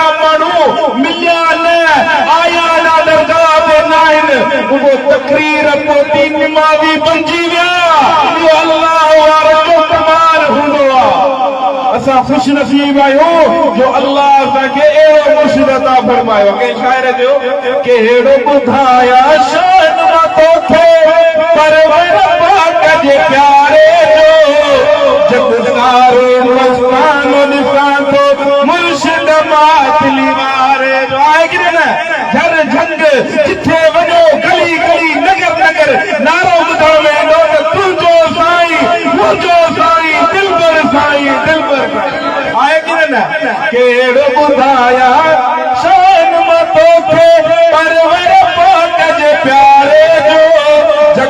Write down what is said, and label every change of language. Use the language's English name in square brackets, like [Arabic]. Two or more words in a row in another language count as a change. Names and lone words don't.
[Sindhi] माण्हू मिलिया न आया न दरगाह ते न आहिनि उहो तकरीर पोइ निमावी बणिजी विया इहो अल्लाह वारो जो कमाल हूंदो आहे असां खुश नसीब आहियूं जो अल्लाह असांखे अहिड़ो मुर्शिद अता फरमायो कंहिं शाइर जो के अहिड़ो ॿुधाया शान मां तोखे परवर पाक जे प्यारे जो जगदारो मस्तानो ॾिसां थो मुर्शिद मातली वारे जो आहे कि न घर झंग जिथे वञो गली गली नगर नगर नारो ॿुधण वेंदो त तुंहिंजो साईं मुंहिंजो साईं दिलबर साईं दिलबर आहे कि न कहिड़ो ॿुधाया शान मां तोखे परवर पाक जे प्यारे जो जग